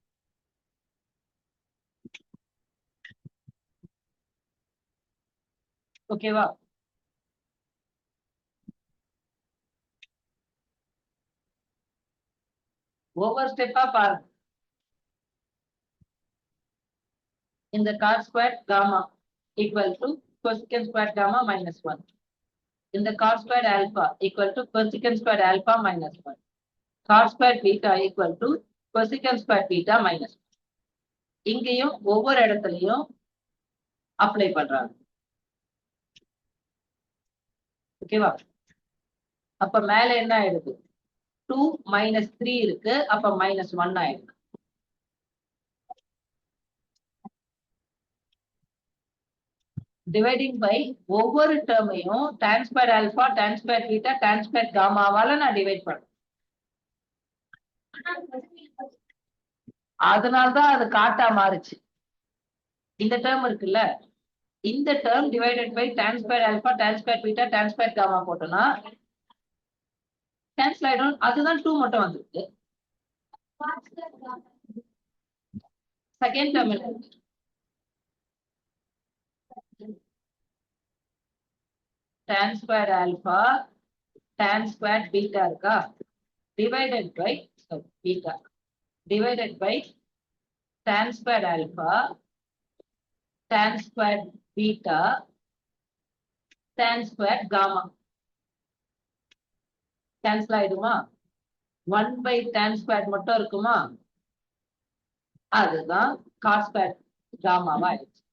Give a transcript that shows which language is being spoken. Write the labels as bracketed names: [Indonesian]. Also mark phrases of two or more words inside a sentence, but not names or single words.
[Tamil] ஓகேவா, ஒவ்வொரு ஸ்டெப்பா பாருங்க. [English] இந்த cot squared gamma equal to cosecant squared gamma minus 1. இந்த cot squared alpha equal to cosecant squared alpha minus 1. cot squared beta equal to cosecant squared beta minus 1. [Tamil] இங்கேயும் ஒவ்வொரு இடத்துலயும் அப்ளை பண்றாங்க. ஓகேவா, அப்ப மேல என்ன ஆயிடுது, 2 minus 3 இருக்கு, அப்ப -1 ஆயிடுது. [English] dividing by [Tamil] ஒவ்வொரு டேர்மையும் [English] tan squared alpha tan squared beta tan squared gamma [Tamil] வால நான் டிவைட் பண்றேன். அதனால்தான் அது காட்டா மாறுச்சு. இந்த டேர்ம் இருக்குல்ல, இந்த டேர்ம் [English] divided by tan squared alpha tan squared beta tan squared gamma [Tamil] போட்டோம்னா கேன்சல் ஆயிடும். அதுதான் 2 மட்டும் வந்திருக்கு. [English] second term [Tamil] என்ன, [English] tan squared alpha tan squared beta இருக்கா, divided by beta divided by tan squared alpha tan squared beta tan squared gamma. [Tamil] கேன்சல் ஆயிடுமா, 1 [English] by tan squared [Tamil] மட்டும் இருக்குமா, அதுதான் [English] cos squared gamma [Tamil] வா ஆயிடுச்சு.